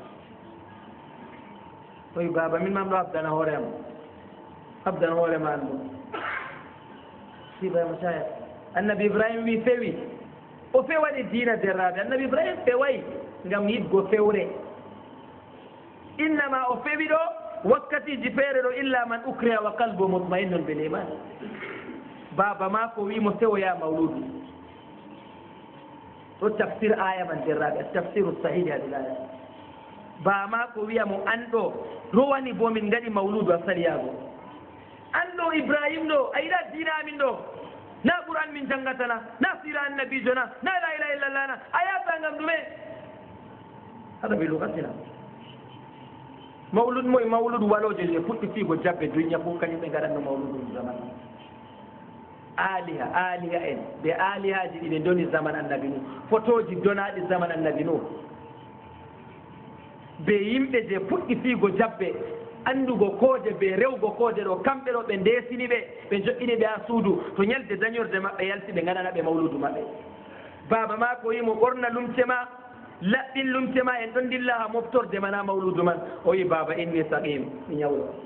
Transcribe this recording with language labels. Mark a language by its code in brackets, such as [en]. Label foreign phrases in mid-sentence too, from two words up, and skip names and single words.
[ff] o wi baba min mam ɗo habdana hoore am habdana hoorema an ɗum si ibrahima saya annabi ibrahima wi fewi o fewaɗi diina derraɓe annabi ibrahima fewayi ngam yiɗgo fewre innama o fewi ɗo wakkatiji feere ɗo [ar] illa man ukriha wa qalbu mutmainnun bil iman [ff] baba ma ko wimo sewoya mawludu ɗo tafsir aya man derraɓe tafsiru sahihi hadil aya ba ma ko wiyamo an ɗo rowani bo min gaɗi mawludu a saliyago an ɗo ibrahima ɗo a yiɗa diina amin ɗo na ɓuran min jangatana na sira annabijo na [ar] la ilaha illallah [ff] na a yata ngam ɗume haɗa ɓe lugatina mawlud moye mawlud waloje je fuɗɗi fiigo jabbe duniya fof kañum ɓe gaɗanno mawludu zaman aliha en ɓe alihaji ɗi ɓe doni zaman annabi nu photoji donaɗi zaman annabi nu ɓe yimɓe je fuɗɗi fiigo jabbe andugo kooje ɓe rewgo kooje ɗo kamɓe ɗo ɓe ndesini ɓe joƴƴini ɓe ha suudu to ñalde dañorde maɓɓe yalti ɓe gaɗana ɓe mawludu maɓɓe baba ma ko yimo ɓorna lumce ma laɓɓin lumce ma en ɗon dilla ha moftorde man ha mawludu man o wi baba [ar] inni saqim [ff] mi ñawɗo